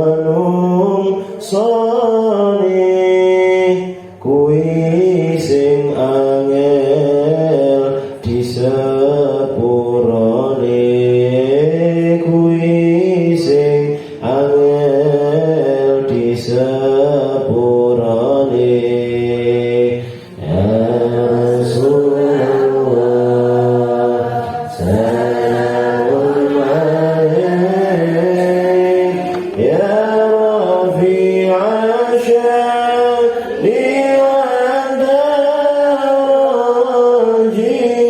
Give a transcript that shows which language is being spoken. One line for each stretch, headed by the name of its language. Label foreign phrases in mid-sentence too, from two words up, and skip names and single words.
Javanese: manungsane kuwi sing angel disepurane kuwi sing angel disepurane
Arabic: يا رسول الله سلام عليك يا رفيع الشان والدرج